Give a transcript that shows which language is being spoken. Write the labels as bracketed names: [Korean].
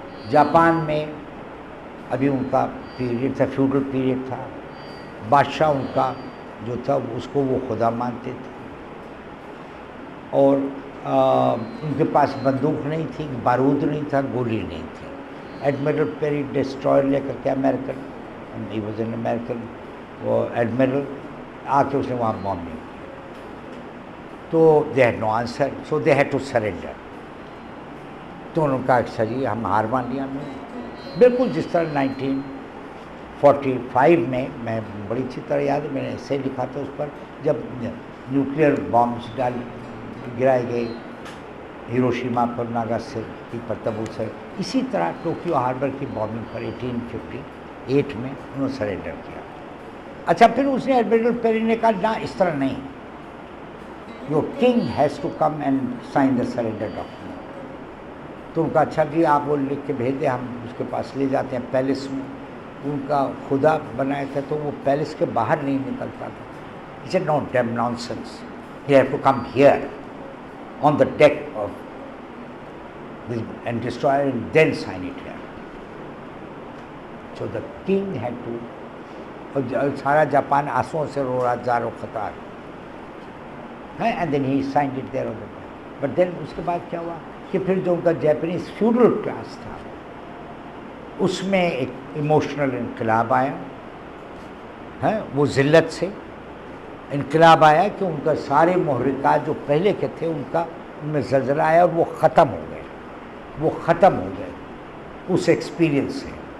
[Urdu] Japan میں ابھی ان کا پیریڈ تھا، فیوڈل پیریڈ تھا، بادشاہ ان کا جو تھا اس کو وہ خدا مانتے تھے، اور ان کے پاس بندوق نہیں تھی، بارود نہیں تھا، گولی نہیں تھی. ایڈمرل پیری ڈسٹرائر لے کر کے American, [English] he was an American [Urdu] وہ ایڈمرل، آ کے اس نے وہاں بامبنگ کی. [English] تو they had no answer, so they had to surrender. [Urdu] تو انہوں نے کہا اچھا جی ہم ہار مان لیا. میں بالکل جس طرح 1945 میں بڑی اچھی طرح یاد ہے، میں نے ایسے لکھا تھا اس پر، جب نیوکلیئر بامبس گرائے گئے ہیروشیما پر، ناگاساکی پر، تبو سے، اسی طرح ٹوکیو ہاربر کی بامبنگ پر 1858 میں انہوں نے سرینڈر کیا. اچھا پھر اس نے ایڈمرل پیری نے کہا نہ اس طرح نہیں، [English] Your king has to come and sign the surrender document. [Urdu] تو ان کا اچھا جی آپ وہ لکھ کے بھیج دیں، ہم اس کے پاس لے جاتے ہیں پیلس میں. ان کا خدا بنایا تھا تو وہ پیلس کے باہر نہیں نکلتا تھا. [English] He said, no, damn nonsense. You have to come here on the deck of this and destroy it and then sign it here. So the king had to, [Urdu] اور سارا جاپان آنسوؤں سے رو رہا، زارو خطار، [English] and then he signed it there on the deck. But then [Urdu] اس کے بعد کیا ہوا کہ پھر جو ان کا جیپنیز فیوڈل کلاس تھا اس میں ایک ایموشنل انقلاب آیا، وہ ذلت سے انقلاب آیا کہ ان کا سارے محرکات جو پہلے کے تھے ان میں زلزلہ آیا اور وہ ختم ہو گئے اس ایکسپیرئنس سے.